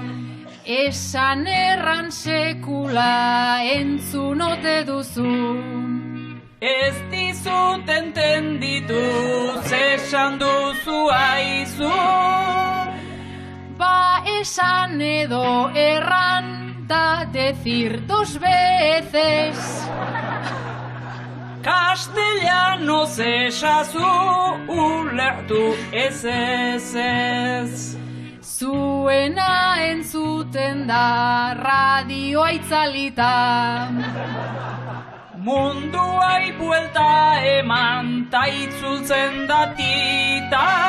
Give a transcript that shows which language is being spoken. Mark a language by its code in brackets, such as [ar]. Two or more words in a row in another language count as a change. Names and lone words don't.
[eu] Esan erran sekula entzun ote duzu. Ez dizut entenditu zesan duzu aizu. Ba esan edo erran da [es] decir 2 veces. [eu] Castellanos esazu ulertu ez ez ez. Zuena entzut egoten da radioa itzalita. Munduai buelta eman ta itzultzen datita.